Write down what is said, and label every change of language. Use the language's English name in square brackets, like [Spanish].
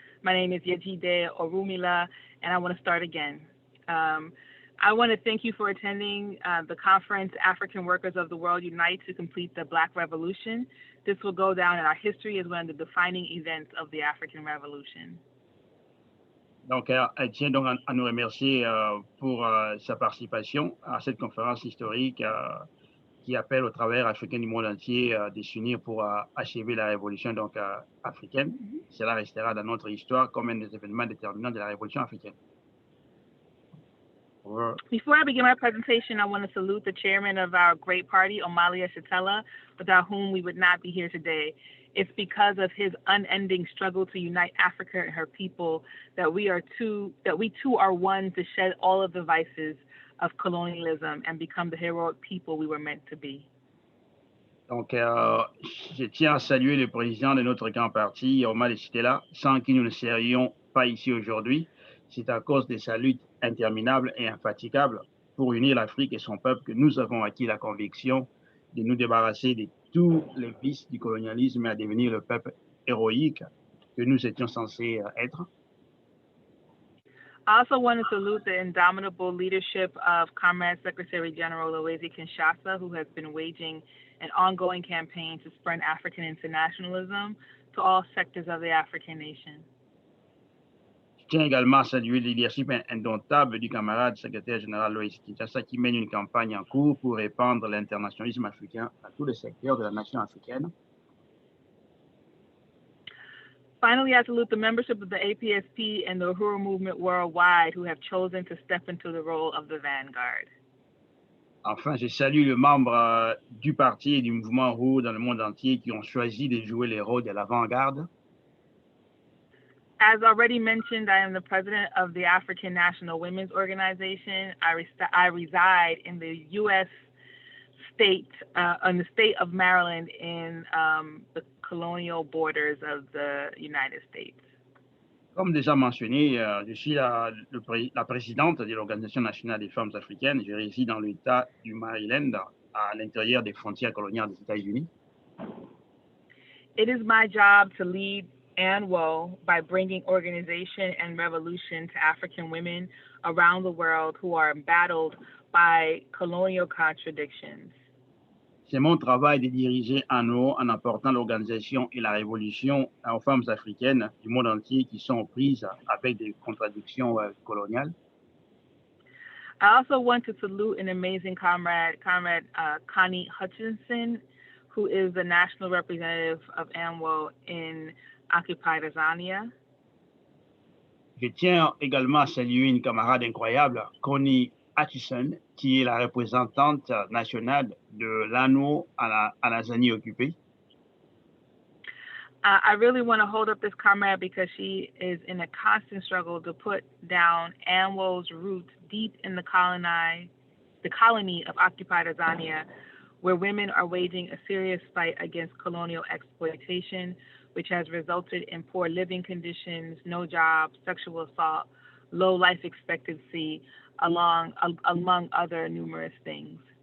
[English] My name is Yejide Orumila, and I want to start again. I want to thank you for attending the conference, African Workers of the World Unite to Complete the Black Revolution. This will go down in our history as one of the defining events of the African Revolution. [French] Donc, elle tient donc à nous remercier pour sa participation à cette conférence historique qui appelle au travers africain du monde entier de s'unir pour achever la révolution donc, africaine. Cela restera dans notre histoire comme un des événements déterminants de la révolution africaine. [English] Before I begin my presentation, I want to salute the chairman of our great party, Omali Yeshitela, without whom we would not be here today. It's because of his unending struggle to unite Africa and her people that we too are one to shed all of the vices of colonialism and become the heroic people we were meant to be. [French] Donc, je tiens à saluer le président de notre grand parti, Omali Yeshitela, sans qui nous ne serions pas ici aujourd'hui. C'est à cause de sa lutte interminable et infatigable pour unir l'Afrique et son peuple que nous avons acquis la conviction de nous débarrasser de tous les vices du colonialisme et à devenir le peuple héroïque que nous étions censés être. [English] I also want to salute the indomitable leadership of Comrade Secretary General Luwezi Kinshasa, who has been waging an ongoing campaign to spread African internationalism to all sectors of the African nation. [French] Je tiens également à saluer le leadership indomptable du camarade secrétaire général Luwezi Kinshasa qui mène une campagne en cours pour répandre l'internationalisme africain à tous les secteurs de la nation africaine. [English] Finally, I salute the membership of the APSP and the Uhuru movement worldwide who have chosen to step into the role of the vanguard. [French] Enfin, je salue les membres du parti et du mouvement Uhuru dans le monde entier qui ont choisi de jouer les rôles de l'avant-garde. [English] As already mentioned, I am the president of the African National Women's Organization. I reside in the U.S. state, in the state of Maryland in the colonial borders of the United States. [French] Comme déjà mentionné, je suis la présidente de l'Organisation nationale des femmes africaines. Je réside dans l'État du Maryland, à l'intérieur des frontières coloniales des États-Unis. [English] It is my job to lead ANWO by bringing organization and revolution to African women around the world who are embattled by colonial contradictions. [French] C'est mon travail de diriger ANO en apportant l'organisation et la révolution aux femmes africaines du monde entier qui sont aux prises avec des contradictions coloniales. [English] I also want to salute an amazing comrade Connie Hutchinson, who is the national representative of ANWO in occupied Tanzania. [French] Je tiens également à saluer une camarade incroyable, Connie Hutchinson, qui est la représentante nationale de l'ANO à la Tanzanie occupée. [English] I really want to hold up this comrade because she is in a constant struggle to put down ANWO's roots deep in the colony of occupied Tanzania, where women are waging a serious fight against colonial exploitation, which has resulted in poor living conditions, no jobs, sexual assault, low life expectancy, among other numerous things.